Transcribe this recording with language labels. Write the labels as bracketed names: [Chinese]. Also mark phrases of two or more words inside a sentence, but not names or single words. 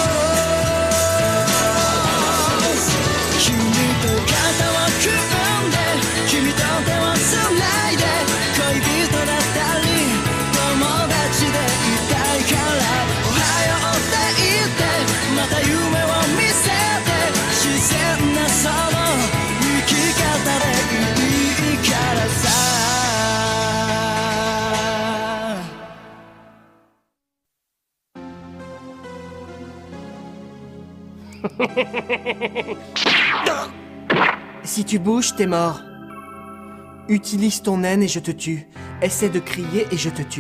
[Japanese] 君と肩を組んで君と手をつないで恋人だったり友達でいたいからおはようって言ってまた夢を見せて自然なその生き方でいいからさ [French] Si tu bouges, t'es mort. Utilise ton haine et je te tue. Essaie de crier et je te tue.